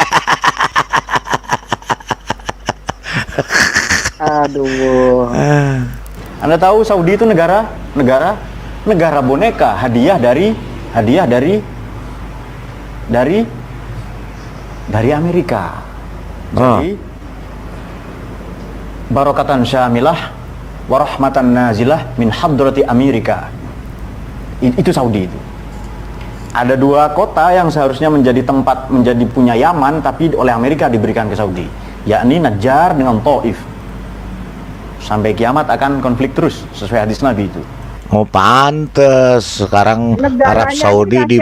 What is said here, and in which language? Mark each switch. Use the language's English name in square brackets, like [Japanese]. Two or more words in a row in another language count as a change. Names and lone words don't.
[Indonesian] Aduh. Anda tahu Saudi itu negara boneka, hadiah dari Amerika. [Arabic] Jadi بركةً شاملةً ورحمةً نازلةً من حضرة Amerika. [Indonesian] Itu Saudi itu. Ada dua kota yang seharusnya menjadi punya Yaman, tapi oleh Amerika diberikan ke Saudi, yakni Najjar dengan Taif. Sampai kiamat akan konflik terus sesuai hadis Nabi itu. Oh, pantes sekarang Arab Saudi di